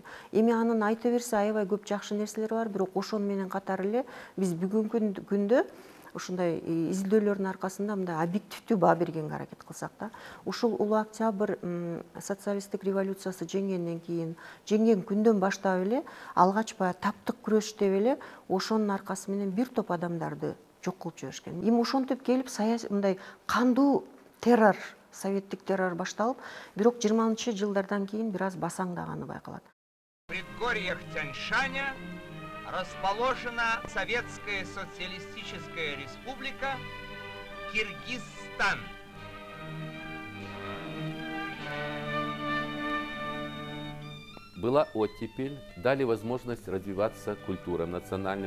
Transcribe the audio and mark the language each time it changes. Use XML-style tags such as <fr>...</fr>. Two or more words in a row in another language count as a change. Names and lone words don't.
<ky>Эми анын айта берсе аябай көп жакшы нерселери бар, бирок ошону менен катары эле биз бүгүнкү күндө ушундай изилдөөлөрдүн аркасында мындай объективдүү баа бергенге аракет кылсак да, ушул улуу Октябрь социалисттик революциясы жеңгенден кийин, жеңген күндөн баштап эле алгач баягы таптык күрөш деп эле ошонун аркасы менен бир топ адамдарды жок кылып жиберишкен. Эми ошентип келип мындай кандуу террор, советтик террор башталып, бирок 20-жылдардан кийин бир аз басаңдаганы байкалат.</ky> <ru>В предгорьях Тянь-Шаня расположена Советская Социалистическая Республика Киргизстан. Была оттепель, дали возможность развиваться культурам национальным.</ru>